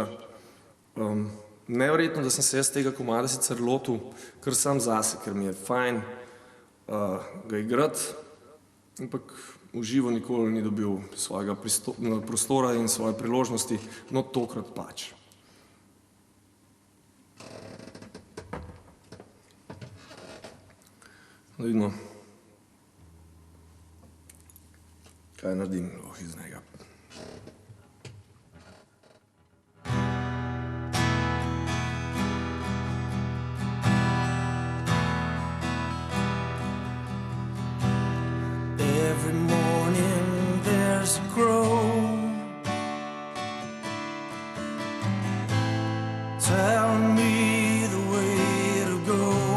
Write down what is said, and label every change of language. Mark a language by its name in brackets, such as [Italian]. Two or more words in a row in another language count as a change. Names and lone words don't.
[Slovenian] Neverjetno, da sem se jaz tega komada sicer lotil kar sam zase, ker mi je fajn ga igrati, ampak v živo nikoli ni dobil svojega prostora in svoje priložnosti, no tokrat pač. Da vidimo, kaj naredim iz njega. [English] Every morning there's a crow telling me the way to go.